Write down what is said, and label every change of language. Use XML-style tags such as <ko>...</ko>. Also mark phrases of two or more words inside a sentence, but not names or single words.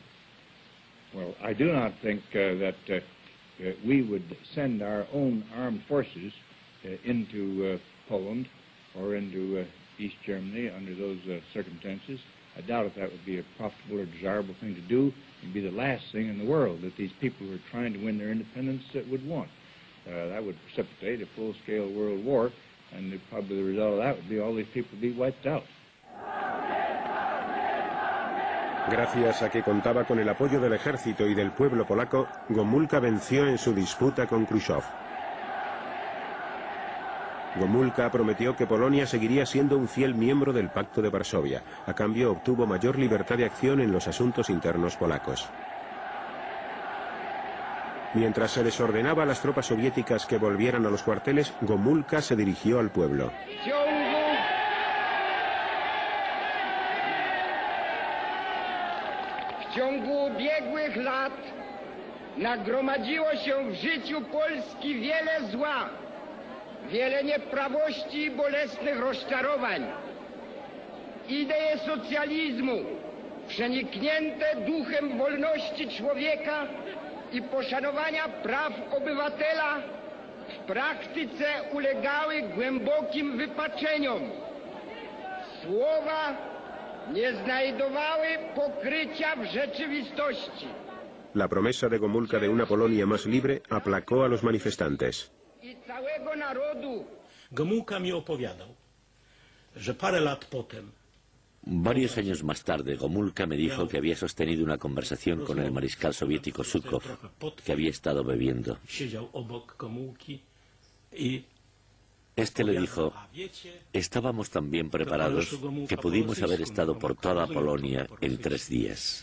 <en>Well, I do not think that we would send our own armed forces into Poland or into East Germany under those circumstances. I doubt if that would be a profitable or desirable thing to do. It would be the last thing in the world that these people who are trying to win their independence would want. That would precipitate a full-scale world war, and probably the result of that would be all these people would be wiped out.</en> <es>Gracias a que contaba con el apoyo del ejército y del pueblo polaco, Gomulka venció en su disputa con Khrushchev. Gomulka prometió que Polonia seguiría siendo un fiel miembro del Pacto de Varsovia. A cambio, obtuvo mayor libertad de acción en los asuntos internos polacos. Mientras se desordenaba a las tropas soviéticas que volvieran a los cuarteles, Gomulka se dirigió al pueblo.</es> <pl>W ciągu ubiegłych lat nagromadziło się w życiu Polski wiele zła, wiele nieprawości i bolesnych rozczarowań. Idee socjalizmu, przeniknięte duchem wolności człowieka i poszanowania praw obywatela, w praktyce ulegały głębokim wypaczeniom. Słowa nie znajdowały pokrycia w rzeczywistości.</pl> <es>La promesa de Gomulka de una Polonia más libre aplacó a los manifestantes.</es> <pl>I całego narodu. Gomulka mi opowiadał, że parę lat potem.</pl> <es>Varios años más tarde, Gomulka me dijo que había sostenido una conversación con el mariscal soviético Zhukov, que había estado bebiendo. Este le dijo: estábamos tan bien preparados que pudimos haber estado por toda Polonia en 3 días.</es>